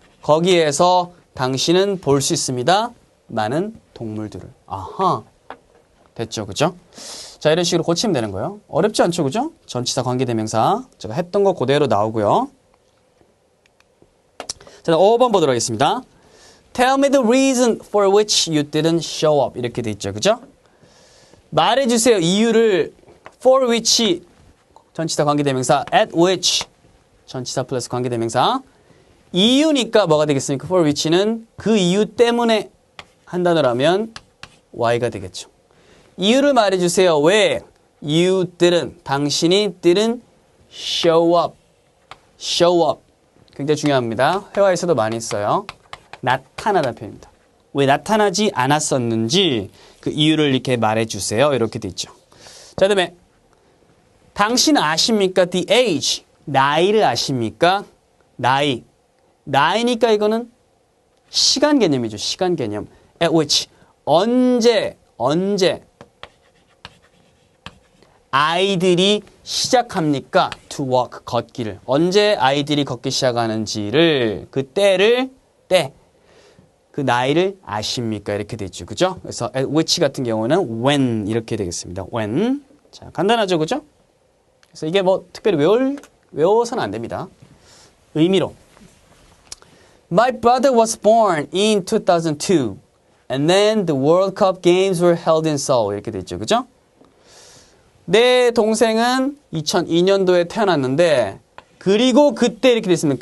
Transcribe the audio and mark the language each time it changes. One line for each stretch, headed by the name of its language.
Korean: 거기에서 당신은 볼 수 있습니다. 많은 동물들을. 아하. 됐죠, 그죠? 자, 이런 식으로 고치면 되는 거예요. 어렵지 않죠, 그죠? 전치사 관계대명사. 제가 했던 거 그대로 나오고요. 자, 5번 보도록 하겠습니다.
English: Tell me the reason for which you didn't show up.
Korean: 이렇게 돼 있죠. 그죠? 말해주세요. 이유를 for which 전치사 관계대명사 at which 전치사 플러스 관계대명사 이유니까 뭐가 되겠습니까? for which는 그 이유 때문에 한 단어로 하면 why가 되겠죠. 이유를 말해주세요. 왜?
English: You didn't.
Korean: 당신이
English: didn't show up. show up.
Korean: 굉장히 중요합니다. 회화에서도 많이 써요. 나타나다는 표현입니다. 왜 나타나지 않았었는지 그 이유를 이렇게 말해주세요. 이렇게 돼 있죠. 자, 그다음에 당신 아십니까?
English: The age.
Korean: 나이를 아십니까? 나이. 나이니까 이거는 시간 개념이죠. 시간 개념.
English: At which.
Korean: 언제 아이들이 시작합니까?
English: To walk.
Korean: 걷기를. 언제 아이들이 걷기 시작하는지를 그 때를 그 나이를 아십니까? 이렇게 되죠. 그죠? 그래서 at which 같은 경우는 when 이렇게 되겠습니다. when. 자, 간단하죠. 그죠? 그래서 이게 뭐 특별히 외워서는 안 됩니다. 의미로.
English: My brother was born in 2002 and then the World Cup games were held in Seoul.
Korean: 이렇게 되죠. 그죠? 내 동생은 2002년도에 태어났는데 그리고 그때 이렇게 됐습니다.